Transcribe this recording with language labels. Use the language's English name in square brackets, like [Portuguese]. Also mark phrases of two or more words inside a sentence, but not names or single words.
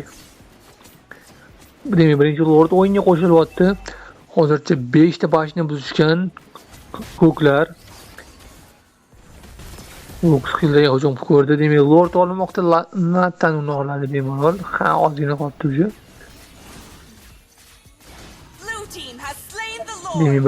[Uzbek] Demak, birinchi lord o'yinga qo'shilyapti. Hozircha 5 ta bashni buzishgan ko'klar. Lux Hildaga hujum ko'rdi. Demak, lord olmoqda, Natan uni oladi bemalol. Ha, ozgina qolibdi o'sha. [English] Blue team has slain the [Uzbek] Demak, [English] lord.